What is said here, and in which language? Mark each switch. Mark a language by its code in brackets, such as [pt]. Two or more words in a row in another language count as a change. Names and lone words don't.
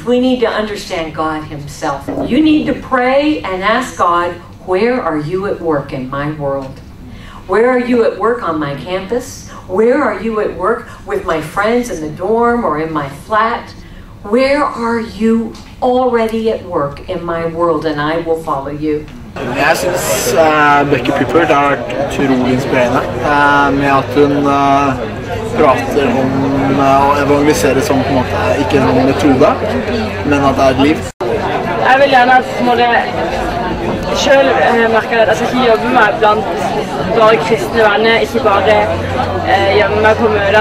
[en] We need to understand God himself. You need to pray and ask God, where are you at work in my world? Where are you at work on my campus? Where are you at work with my friends in the dorm or in my flat? Where are you already at work in my world, and I will follow you. [no] Jeg synes Becky Pippert har vært utrolig inspirerende med at hun prater om å evangelisere som på en måte ikke en metode, men at det er et liv. Jeg vil gjerne at selv merke at jeg ikke jobber meg blant bare kristne venner, ikke bare gjemme meg på møter